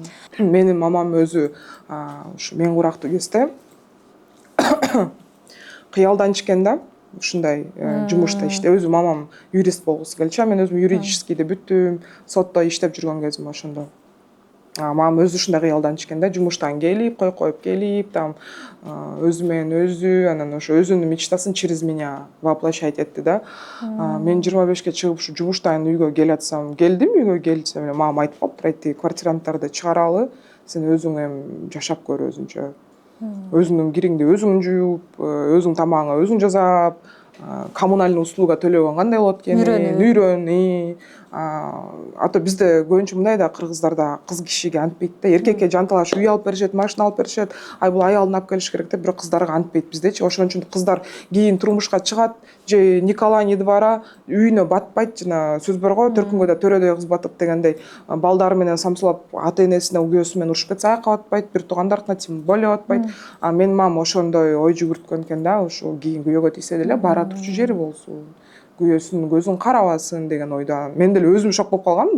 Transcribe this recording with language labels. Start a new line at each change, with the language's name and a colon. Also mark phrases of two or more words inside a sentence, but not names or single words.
Kyrgyz: Менин мамам өзү ушу мен курактуу кезде кыялданчу экен да. Ушундай жумушта иште, өзү мамам юрист болгусу келчү, мен өзүм юридическийди бүттүм, сотто иштеп жүргөн кезим ошондо. Мамам өзү ушундай кыялданчу экен да, жумуштан келип, коюп келип, там өзү менен өзү, анан ошо өзүнүн мечтасын
Russian: через меня воплощать
Kyrgyz: этти да. Мен 25ке чыгып ушу жумуштан үйгө келатсам, үйгө келсем эле мамам айтып калыптыр, айтты, квартиранттарды чыгаралы, сен өзүң эми жашап көр өзүңчө. Өзүңдүн кириңди өзүң жууп, өзүң тамагыңа өзүң жасап,
Russian: коммунальный услуга
Kyrgyz: төлөгөн кандай болот экенин үйрөн. А то бизде көбүнчө мындай да, кыргыздарда кыз кишиге антпейт да, эркекке жанталаш үй алып беришет, машина алып беришет, ай бул аялын алып келиш керек деп, бирок кыздарга антпейт биздечи. Ошон үчүн кыздар кийин турмушка чыгат,
Russian: же ни кола ни двора,
Kyrgyz: үйүнө батпайт, жана сөз бар го, төркүнгө да төрөдөй кыз батат дегендей. Балдары менен самсылап, ата-энесине, күйөөсү менен урушуп кетсе аяка батпайт, бир туугандарына
Russian: тем более
Kyrgyz: батпайт. Менин мамам ошондой ой жүгүрткөн экен да, ошо кийин күйөөгө тийсе деле бара турчу жери болсун. күйөөсүнүн көзүн карабасын деген ойдо. Мен деле өзүм шок болуп калгам.